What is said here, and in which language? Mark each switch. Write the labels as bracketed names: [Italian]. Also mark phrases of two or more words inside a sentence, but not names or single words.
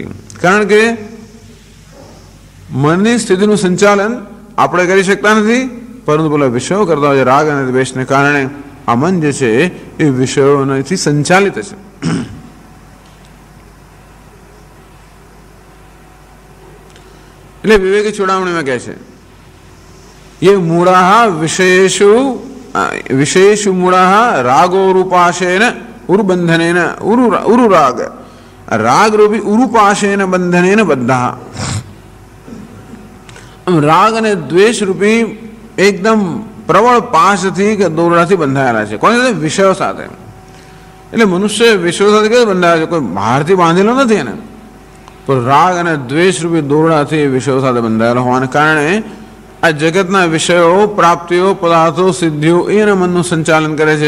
[Gujarati] કારણ કે મનની સ્થિતિનું સંચાલન આપણે કરી શકતા નથી, પરંતુ પેલા વિષયો કરતા હોય રાગ અને દ્વેષને કારણે આ મન જે છે એ વિષયોથી સંચાલિત છે. એટલે વિવેકી ચૂડામણીમાં કહે છે, [Sanskrit] ये मूढ़ा विषयेषु मूढ़ा रागो रूपाशेन उरुबंधनेन उरुराग राग रूपी उरुपाशेन बंधनेन बद्धा. [Gujarati] રાગ અને દ્વેષ રૂપી એકદમ પ્રબળ પાશથી કે દોરડાથી બંધાયેલા છે. કોની સાથે? વિષયો સાથે. એટલે મનુષ્ય વિષયો સાથે કેવી બંધાયેલો છે? કોઈ બહારથી બાંધેલો નથી એને, તો રાગ અને દ્વેષ રૂપી દોરડાથી વિષયો સાથે બંધાયેલો હોવાને કારણે આ જગતના વિષયો, પ્રાપ્તિઓ, પદાર્થો, સિદ્ધિઓ એના મનનું સંચાલન કરે છે.